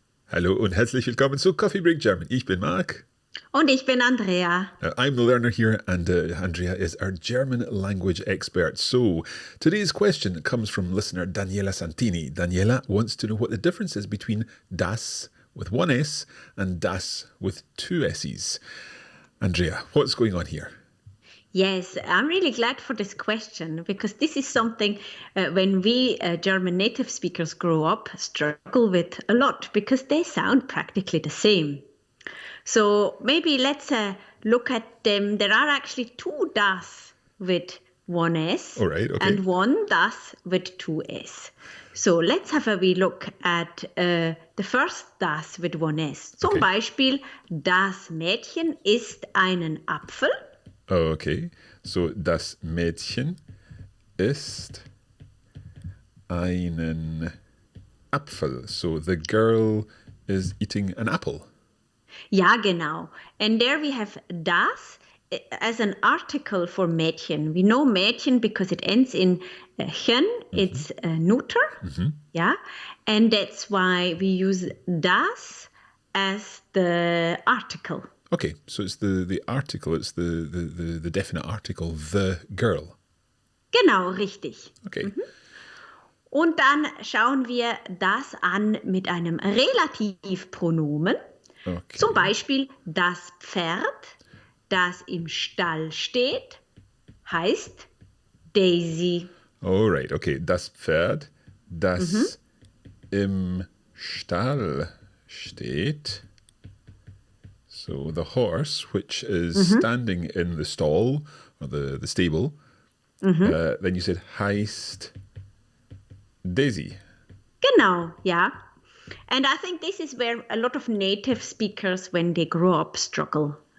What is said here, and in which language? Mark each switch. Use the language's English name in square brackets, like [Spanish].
[German] Hallo und herzlich willkommen zu Coffee Break German. Ich bin Marc. Und ich bin Andrea. [English] I'm the learner here, and Andrea is our German language expert. So, today's question comes from listener Daniela Santini. Daniela wants to know what the difference is between das with one S and das with two S's. Andrea, what's going on here? Yes, I'm really glad for this question because this is something when we German native speakers grow up struggle with a lot because they sound practically the same. So maybe let's look at them. There are actually two das with one S and one das with two S. So let's have a wee look at the first das with one S. [German] Zum Beispiel, das Mädchen isst einen Apfel. [English] Oh, okay. [German] So, das Mädchen isst einen Apfel. [English] So, the girl is eating an apple. [German] Ja, genau. [English] And there we have das as an article for Mädchen. We know Mädchen because it ends in chen. It's neuter. Yeah. And that's why we use das as the article. Okay, so it's the article, it's the definite article, the girl. [German] Genau, richtig. [English] Okay. [German] Und dann schauen wir das an mit einem Relativpronomen. [English] Okay. [German] Zum Beispiel das Pferd, das im Stall steht, heißt Daisy. [English] All right, okay. [German] Das Pferd, das im Stall steht. [English] So the horse, which is standing in the stall or the stable, then you said [German] heißt Daisy. Genau, ja. [English] And I think this is where a lot of native speakers, when they grow up, struggle.